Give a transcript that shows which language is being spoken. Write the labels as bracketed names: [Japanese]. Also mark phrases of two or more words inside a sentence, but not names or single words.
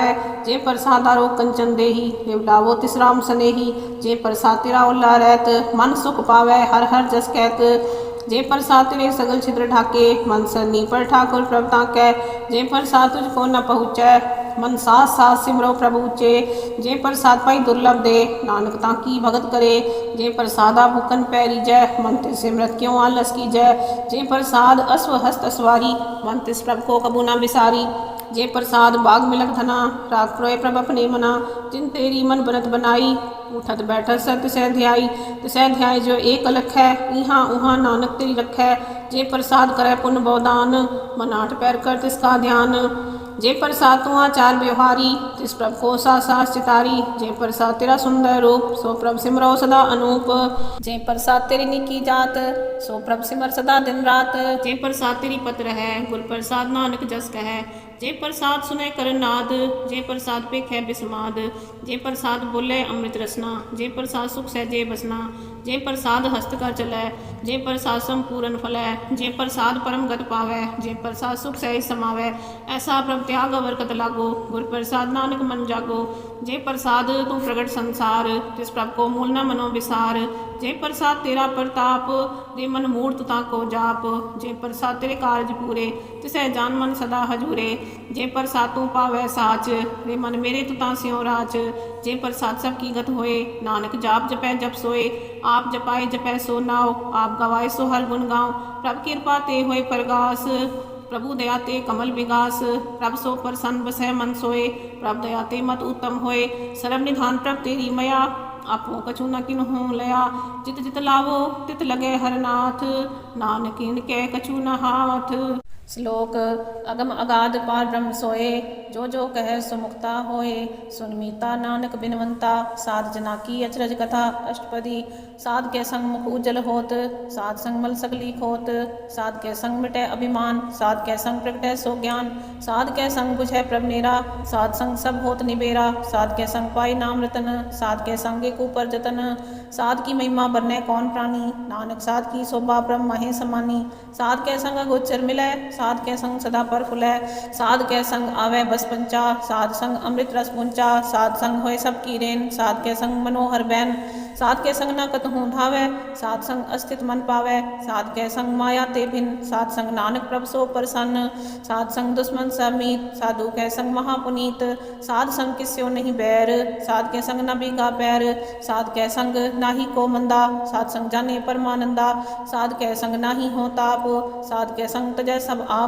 [Hindi] जे प्रसाद आरो कंचन देही, निवलावो तिस राम सनेही। जे प्रसाद तेरा ओला रहत, मन सुख पावे हर हर जस कहत। जे प्रसाद तेरे सगल छिद्र ढाके, मन सरनी पर ठाकुर प्रभ ताकै। जे प्रसाद तुझको न पहुँचै, मन साथ साथ सिमरो प्रभु ऊचे। जे प्रसाद पाई दुर्लभ दे, नानक ताकी भगत करे। जे प्रसादा भूखन पैरी जय, मन तिस सिमरत क्यों आलस की जय। जे प्रसाद अश्व हस्त असवारी, मन तिस प्रभ को कबू न बिसारी। जे प्रसाद बाग मिलक धना, राग प्रोय प्रभ अपने मना। जिन तेरी मन बनत बनाई, उठत बैठत सत तिसै ध्याई। तिसै ध्याय जो एक अलख है, इहाँ उहाँ नानक तेरी रखै। जे प्रसाद करे पुण्य बहुदान, मन आठ पैर कर तिसका ध्यान। जे प्रसाद तू आचार व्यवहारी, तिस प्रभ को सास चितारी। जे प्रसाद तेरा सुंदर रूप, सो प्रभ सिमरो सदा अनूप। जे प्रसाद तेरी निकी जात, सो प्रभ सिमर सदा दिन रात। जे प्रसाद तेरी पत्र है, गुर प्रसाद नानक जस कहे। जे प्रसाद सुने कर नाद, जे प्रसाद पेखै बिस्माद। जे प्रसाद बोले अमृत रसना, जे प्रसाद सुख सहजे बसना। जे प्रसाद हस्त कर चलै, जे प्रसाद संपूर्ण फलै। जे प्रसाद परम गत पावै, जे प्रसाद सुख सहज समावै। ऐसा प्रभ त्याग अवर कत लागो, गुर प्रसाद नानक मन जागो। जे प्रसाद तू प्रगट संसार, तिस प्रभ को मूल न मनो विसार। जे प्रसाद तेरा प्रताप, जे मन मूर्त ताको जाप। जे प्रसाद तेरे कारज पूरे, तिसै जान मन सदा हजूरे। जे प्रसाद तू पावै साच, रे मन मेरे तू ता स्यों राच। जे प्रसाद सब की गत होए, नानक जाप जपै जप सोए। आप जपाए जपै सो नाव, आप गवाए सो हर गुण गाँव। प्रभ कृपा ते होए परगास, प्रभु दया ते कमल विगास। प्रभ सो प्रसन्न बसै मन सोए, प्रभ दया ते मत उत्तम होए। सर्व निधान प्रभ तेरी मया, आपो कछु न किन्हु लया। जित जित लावो तित लगे हर नाथ, नानक इनके कछु न हाथ। श्लोक अगम अगाध पार ब्रह्म सोए, जो जो कहे सो मुक्ता होए। सुन मीता नानक बिनवंता, साध जना की अचरज कथा। अष्टपदी साध के संग मुख उज्जवल होत, साध संग मल सगली खोत। साध के संग मिटे अभिमान, साध के संग प्रगटै सो ज्ञान। साध के संग बुझै प्रभ नेरा, साध संग सब होत निबेरा। साध के संग पाई नाम रतन, साध के संग एक ऊपर जतन। साध की महिमा बरनै कौन प्राणी, नानक साध की शोभा ब्रह्म महे समानी। साध के संग गोचर मिलै, साध के संग सदा पर फुलै। साध के संग आवे बस पंचा, साध संग अमृत रस पुंचा। साध संग होए सब की रेन, साध के संग मनोहर बैन। साध के संग न कतहु धावै, साध संग अस्थित मन पावै। साध के संग माया ते भिन, साध संग नानक प्रभ सो प्रसन्न। साध संग दुश्मन सब मीत, साधु के संग महापुनीत। साध संग किस्यो नहीं बैर, साध के संग न बीगा पैर। साध के संग नाही को मंदा, साध संग जाने परमानंदा। साध के संग नाही हो ताप, साध के संग तजै सब आप।